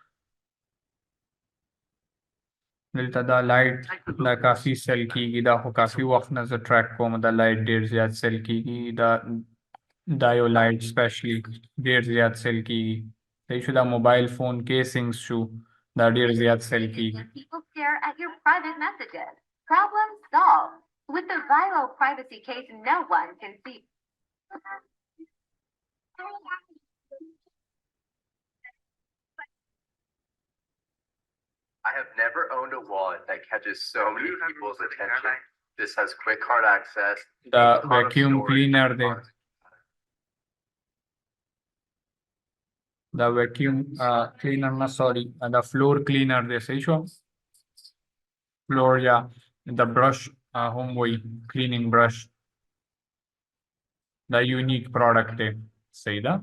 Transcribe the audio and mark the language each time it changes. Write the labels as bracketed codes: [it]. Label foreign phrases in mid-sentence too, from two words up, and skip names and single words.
[ps] دلته دا لایټ دا کافي سیل کیږي. دا خو کافي وخت نه زه ټریک کوم. دا لایټ ډېر زیات سیل کیږي. دا یو لایټ سپیشلی ډېر زیات سیل کیږي. صحیح شو. دا [en] mobile phone casings [ps] شو دا ډېر زیات سیل کیږي. [en] People stare at your private messages. Problem solved. With the viral privacy case, no one can see. I have never owned a wallet that catches so many people's attention. This has quick card access. [ps] دا [en] a ton of vacuum storage, cleaner دی. [ps] دا [en] vacuum cleaner [ps] نه سوري دا [en] floor cleaner [ps] دی. صحیح شو. فلور یا د برش هم وایي [en] cleaning brush. [ps] دا [en] unique product [ps] دی. صحیح ده.